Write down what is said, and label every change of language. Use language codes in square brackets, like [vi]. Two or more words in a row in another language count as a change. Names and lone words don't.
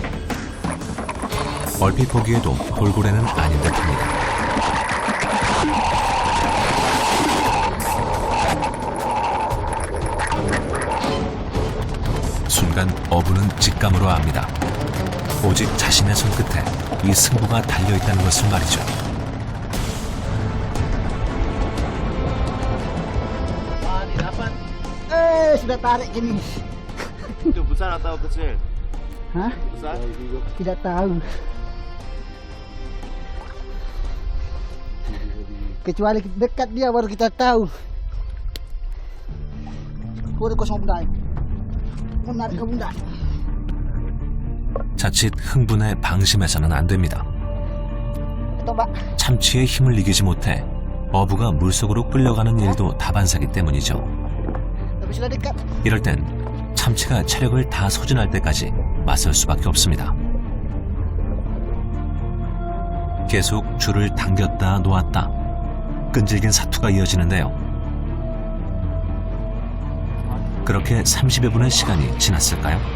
[ko] 얼핏 보기에도 돌고래는 아닌 듯합니다. 순간 어부는 직감으로 압니다. 오직 자신의 손끝에 이 승부가 달려있다는 것을 말이죠. [id] Sudah tarik gini. Itu besar atau kecil? Hah? Besar? Tidak tahu. Kecuali dekat dia baru kita tahu. Udah kosong bunda. Menarik ke bunda. [ko] 자칫 흥분에 방심해서는 안 됩니다. [id] Coba. [ko] 참치의 힘을 이기지 못해 어부가 물속으로 끌려가는 일도 다반사기 때문이죠. [id] Tapi sudah dekat. [ko] 이럴 땐 참치가 체력을 다 소진할 때까지 맞설 수밖에 없습니다. 계속 줄을 당겼다 놓았다 끈질긴 사투가 이어지는데요. 그렇게 30여 분의 시간이 지났을까요?